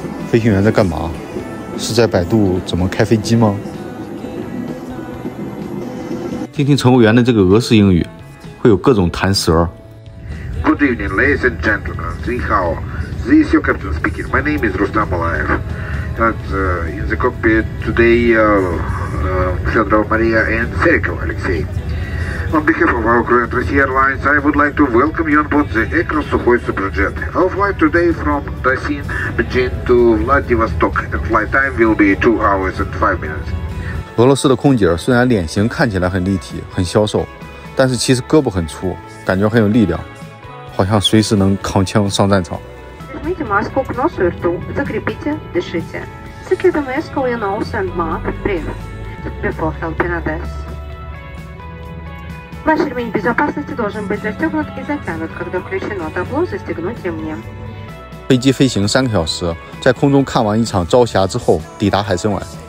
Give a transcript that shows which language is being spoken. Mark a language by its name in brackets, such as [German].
[Chinese] 飞行员在干嘛？是在百度怎么开飞机吗？听听乘务员的这个俄式英语，会有各种弹舌。 [English] Good evening, ladies and gentlemen. [Chinese] Ni hao. [English] This is your captain speaking. My name is Rustam Balaev. And in the cockpit today, Fedorov Maria and Serikov Alexei. On behalf of our crew and Russia Airlines, I would like to welcome you on board the Ekran Sukhoy Superjet. Our flight today from Dasin, Beijing to Vladivostok, and flight time will be 2 hours and 5 minutes. [Chinese] 俄罗斯的空姐虽然脸型看起来很立体、很消瘦，但是其实胳膊很粗，感觉很有力量，好像随时能扛枪上战场。 [Russian] Возьмите маску к носу и рту, закрепите, дышите. [English] Secure the mask with your nose and mouth, breathe. Before helping others. [Russian] Ваш ремень безопасности должен быть застегнут и затянут, когда включено табло застегнуть ремнем. [Chinese] 飞机飞行3个小时，在空中看完一场朝霞之后，抵达海参崴。